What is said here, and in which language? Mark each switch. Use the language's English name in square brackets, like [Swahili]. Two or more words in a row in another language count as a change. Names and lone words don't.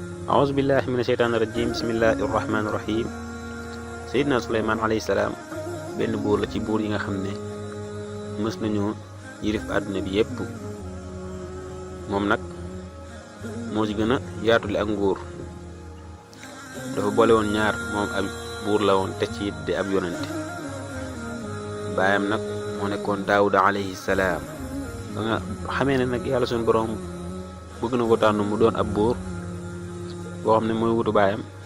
[Arabic] أعوذ بالله من الشيطان الرجيم بسم الله الرحمن الرحيم [Wolof] Seydina Suleymaan [Arabic] عليه السلام [Wolof] benn buur la ci buur yi nga xam ne mës nañu yilif àdduna bi yépp moom nag moo ci gën a yaatule ak nguur dafa boole woon ñaar moom ab buur la woon te ci di ab yonente baayam nag moo nekkoon Daawuda [Arabic] عليه السلام [Wolof] ba nga xamee ne nag yàlla suñu borom bëgg na ko tànn mu doon ab buur boo xam ne mooy wutu baayam